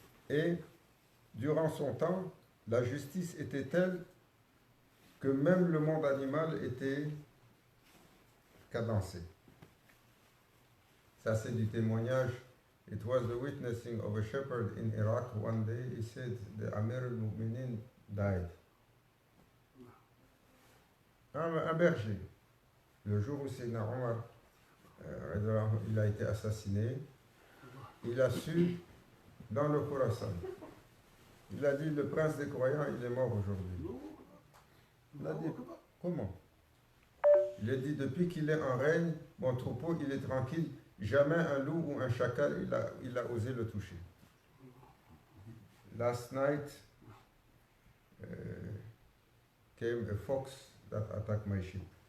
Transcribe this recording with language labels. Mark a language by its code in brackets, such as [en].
[fr] Et durant son temps, la justice était telle que même le monde animal était cadencé. Ça, c'est du témoignage. [en] It was the witnessing of a shepherd in Iraq one day. He said the Amir al-Mu'minin died. [fr] Un berger. Le jour où Sayyidina Omar il a été assassiné, il a su dans le Khorasan. Il a dit, le prince des croyants, il est mort aujourd'hui. Il a dit, comment? Il a dit, depuis qu'il est en règne, mon troupeau, il est tranquille. Jamais un loup ou un chacal, il a osé le toucher. [en] Last night came a fox that attacked my sheep.